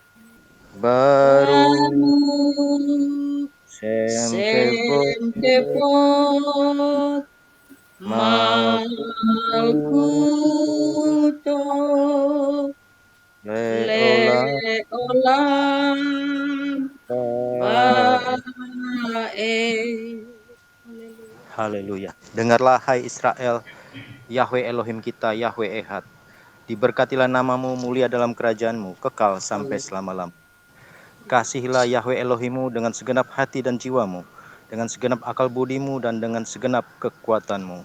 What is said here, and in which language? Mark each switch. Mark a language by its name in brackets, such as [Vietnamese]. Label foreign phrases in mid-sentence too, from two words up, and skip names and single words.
[Hebrew] Baruch Baruch שם כבוד שם כבוד Malkuto Malkuto Leolam Leolam Bae. Bae. Haleluya. [Indonesian] Dengarlah hai Israel, Yahweh Elohim kita, Yahweh Ehad. Diberkatilah namamu, mulia dalam kerajaanmu, kekal sampai selama-lamanya. Kasihilah Yahweh Elohimmu dengan segenap hati dan jiwamu, dengan segenap akal budimu dan dengan segenap kekuatanmu.